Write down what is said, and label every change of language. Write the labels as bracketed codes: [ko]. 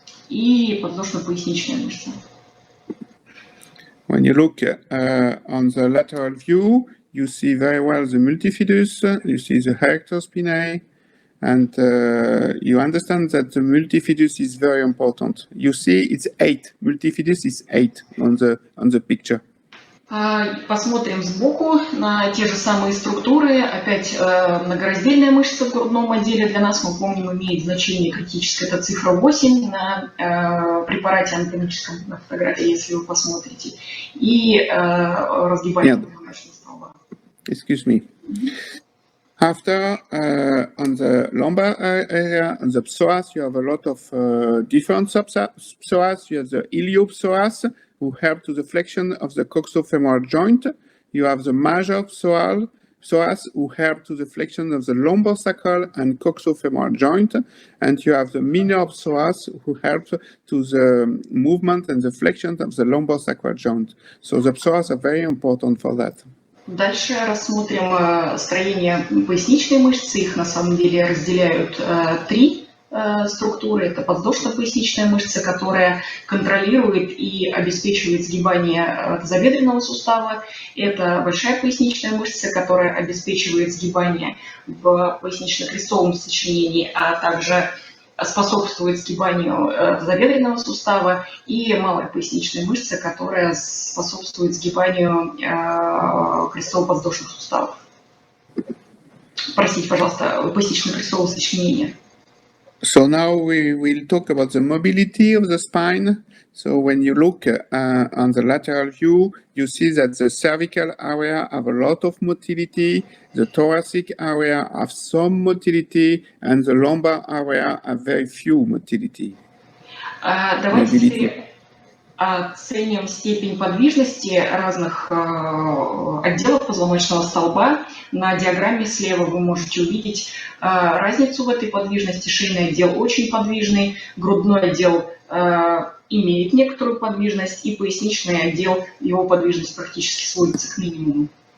[ru] И подвздошно-поясничная мышца. [en] When you look on the lateral view, you see very well the multifidus, you see the erectospinae, and you understand that the multifidus is very important. You see it's 8. Multifidus is 8 on the picture. [ru] Посмотрим сбоку на те же самые структуры. Опять многораздельная мышца в грудном отделе для нас, мы помним, имеет значение критическое. Это цифра 8 на препарате анатомическом, на фотографии, если вы посмотрите. И разгибание столба. [en] Excuse me. After, on the lumbar area, on the psoas, you have a lot of different psoas. You have the iliopsoas, who help to the flexion of the coxofemoral joint. You have the major psoas, who help to the flexion of the lumbosacral and coxofemoral joint. And you have the minor psoas, who help to the movement and the flexion of the lumbosacral joint. So the psoas are very important for that. [ru] Дальше рассмотрим строение поясничной мышцы. Их на самом деле разделяют три структуры. Это подвздошно-поясничная мышца, которая контролирует и обеспечивает сгибание тазобедренного сустава. Это большая поясничная мышца, которая обеспечивает сгибание в пояснично-крестовом сочленении, а также способствует сгибанию тазобедренного сустава, и малая поясничная мышца, которая способствует сгибанию крестово-подвздошных суставов. Простите, пожалуйста, пояснично-крестового сочленения. [en] So now we will talk about the mobility of the spine. So when you look on the lateral view, you see that the cervical area have a lot of motility, the thoracic area have some motility, and the lumbar area have very few motility. [ru] Давайте теперь оценим степень подвижности разных отделов позвоночного столба. На диаграмме слева вы можете увидеть разницу в этой подвижности. Шейный отдел очень подвижный, грудной отдел имеет некоторую подвижность, и поясничный отдел, его подвижность практически сводится к минимуму.